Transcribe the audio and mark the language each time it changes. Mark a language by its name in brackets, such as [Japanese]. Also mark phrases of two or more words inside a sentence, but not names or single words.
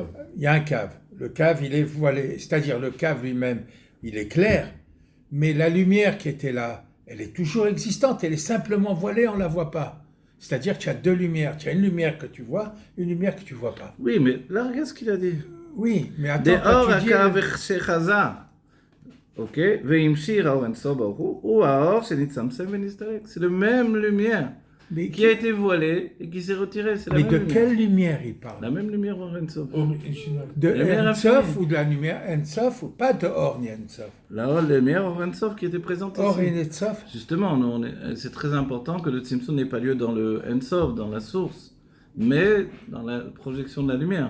[French] il y a un cave. Le cave, il est voilé. C'est-à-dire, le cave lui-même, il est clair. Mais la lumière qui était là, elle est toujours existante. Elle est simplement voilée, on ne la voit pas. C'est-à-dire que tu as deux lumières. Tu as une lumière que tu vois, une lumière que tu ne vois pas. Oui, mais là, regarde ce qu'il a dit. Oui, mais attends, [Hebrew] דאור [French] quand tu dis... [Hebrew] הקו שחזה, אוקיי? והמשיך האור אינסוף ברוך הוא האור שנצמצם ונסתלק. [French] C'est le même lumière Mais, qui a été voilée et qui s'est retirée. C'est la mais même de lumière. quelle lumière il parle? La même lumière Or Ensof. De lumière Ensof infinie. ou de la lumière Ensof ou pas de Or ni Ensof? La lumière Or Ensof qui était présente Or ici. et Ensof? Justement, c'est très important que le Tzimtzum n'ait pas lieu dans le Ensof, dans la source, mais dans la projection de la lumière.